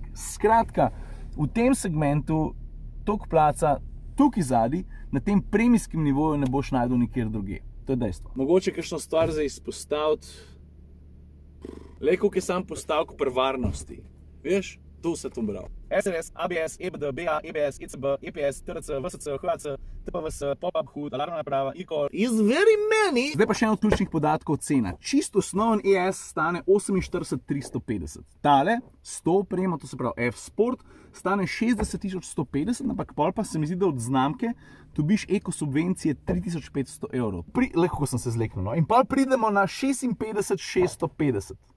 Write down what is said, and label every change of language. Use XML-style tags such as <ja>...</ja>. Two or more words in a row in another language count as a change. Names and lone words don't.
<sl>Skratka, v tem segmentu toliko placa, tukaj zadaj, na tem premijskem nivoju ne boš najdel nikjer drugje. To je dejstvo. Mogoče kakšno stvar za izpostaviti. Le, koliko je sam postavk pri varnosti. Veš, tu se to bral. SRS, ABS, EBD, BA, EBS, ECB, EPS, TRC, VSC, HAC, TPVS, pop-up HUD, alarmna naprava, e-call.</sl> <en>Is very many!</en> <sl>Zdaj pa še en od ključnih podatkov cena. Čisto osnoven ES stane 48,350. Tale, 100 oprema, to se pravi F-Sport, stane 60,150, ampak pol pa se mi zdi, da od znamke dobiš ekosubvencije 3,500 evrov. Lahko sem se zleknil, no. In pol pridemo na 56,650.</sl>